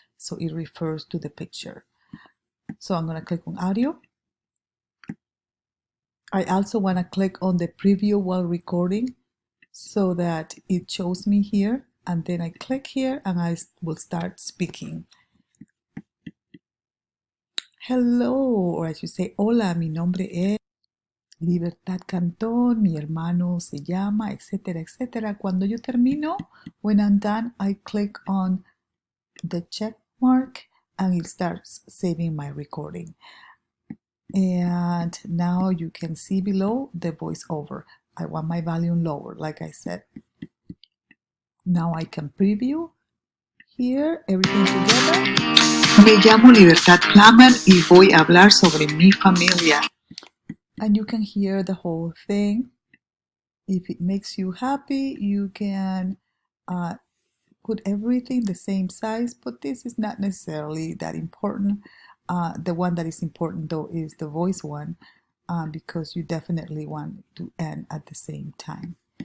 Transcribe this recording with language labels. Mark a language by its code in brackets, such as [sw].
[en] So it refers to the picture. So I'm going to click on audio. I also want to click on the preview while recording so that it shows me here, and then I click here and I will start speaking. Hello, or I should say [es] hola, mi nombre es Libertad Cantón, mi hermano se llama, etcétera, etcétera. Cuando yo termino, [en] when I'm done, I click on the check mark and it starts saving my recording. And now you can see below the voiceover. I want my volume lower, like I said. Now I can preview here, everything together. [es] Me llamo Libertad Plummer y voy a hablar sobre mi familia. [en] And you can hear the whole thing. If it makes you happy, you can put everything the same size, but this is not necessarily that important. The one that is important though is the voice one, because you definitely want to end at the same time.